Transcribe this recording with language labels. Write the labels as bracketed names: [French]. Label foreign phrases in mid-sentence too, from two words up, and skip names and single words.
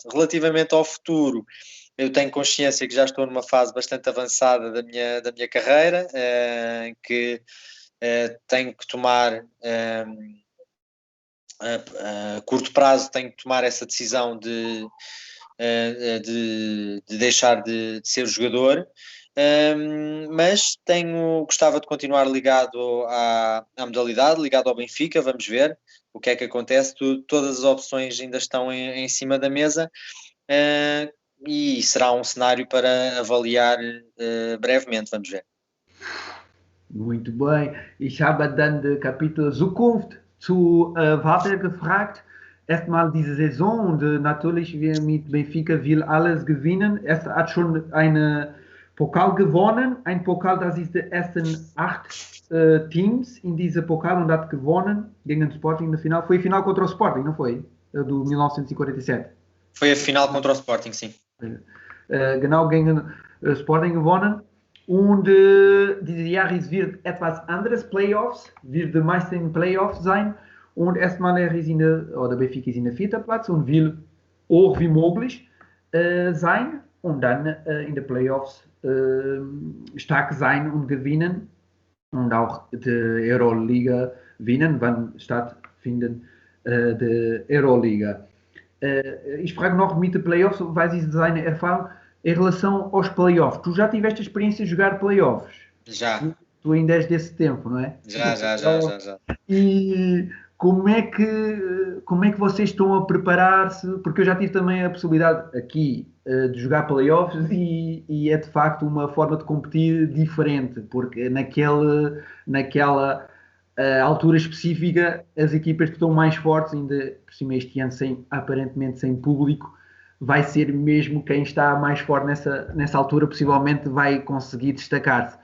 [Portuguese] Relativamente ao futuro, eu tenho consciência que já estou numa fase bastante avançada da minha carreira, em que tenho que tomar a curto prazo, tenho que tomar essa decisão de deixar de ser jogador, mas gostava de continuar ligado à modalidade, ligado ao Benfica. Vamos ver o que é que acontece. Todas as opções ainda estão em cima da mesa, e será um cenário para avaliar brevemente. Vamos ver. Muito bem. [German] Ich habe dann das Kapitel Zukunft zu Walter gefragt. Erstmal diese Saison und natürlich wir mit Benfica will alles gewinnen. Er hat schon einen Pokal gewonnen. Ein Pokal, das ist der ersten 8 Teams in diesem Pokal und hat gewonnen gegen Sporting [Portuguese] no final. Foi a final contra o Sporting, não foi? Do 1947. Foi a final contra o Sporting, sim. [German] Genau gegen Sporting gewonnen. Und dieses Jahr wird etwas anderes Playoffs, wird der Meister in Playoffs sein. Und erstmal Benfica ist in der 4. Platz und will auch wie möglich sein und dann in den Playoffs stark sein und gewinnen und auch die Euroliga gewinnen, wann stattfinden die Euroliga. Ich frage noch mit den Playoffs, was ist seine Erfahrung [Portuguese] em relação aos playoffs? Tu já tiveste a experiência de jogar playoffs? Já. Tu ainda és desse tempo, não é? Já. E como é que vocês estão a preparar-se? Porque eu já tive também a possibilidade aqui de jogar playoffs e é de facto uma forma de competir diferente, porque naquela altura específica as equipas que estão mais fortes, ainda por cima este ano aparentemente sem público, vai ser mesmo quem está mais forte nessa altura, possivelmente vai conseguir destacar-se.